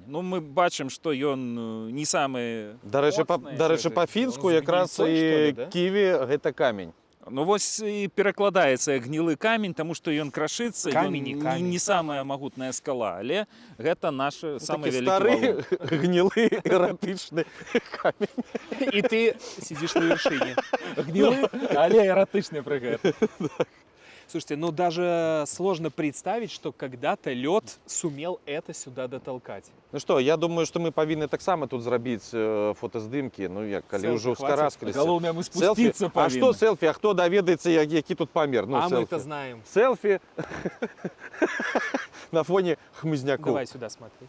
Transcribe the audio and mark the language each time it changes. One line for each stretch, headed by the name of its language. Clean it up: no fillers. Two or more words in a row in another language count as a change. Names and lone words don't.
Belarusian: Ну, мы бачым, што ён не самы моцны. Дарэчы, па-фінску якраз і ківі гэта камень. Ну вось і перакладаецца як гнілы камень, таму што ён крашыцца, камень, не самая магутная скала, але гэта наш самы вялікі стары, валун. гнілы, эратычны камень.
Russian: И ты сидишь на вершине.
Belarusian: Гнилый, але эратычный пры гэтым.
Russian: Слушайте, ну даже сложно представить, что когда-то лед сумел это сюда дотолкать.
Belarusian: Ну што, я думаю, што мы павінны таксама тут зрабіць фотаздымкі, ну як, калі ўжо ўскараскаліся. Галоўнае, мы спусціцца павінны. А што селфі? А хто даведаецца, які тут памер? Ну, а селфі.
Russian: мы это знаем.
Belarusian: Селфі на фоне хмызняку.
Russian: Давай сюда смотри.